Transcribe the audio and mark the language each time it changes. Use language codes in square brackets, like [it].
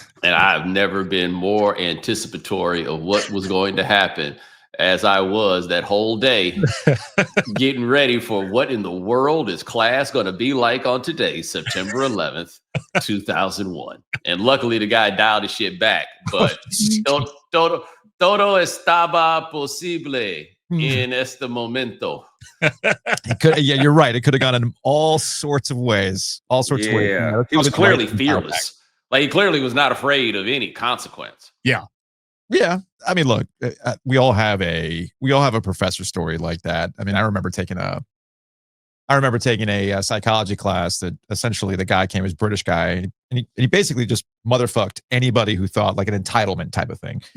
[en] And I've never been more anticipatory of what was going to happen as I was that whole day, getting ready for what in the world is class going to be like on today, September 11th, 2001. And luckily, the guy dialed his shit back. But [es] todo estaba posible en este momento. [en] You're right. It could have gone in all sorts of ways. All sorts of ways. He was clearly fearless. Like, he clearly was not afraid of any consequence. Yeah. I mean, look, we all have a professor story like that. I mean, I remember taking a psychology class that essentially the guy came as British guy, and he basically just motherfucked anybody who thought like an entitlement type of thing.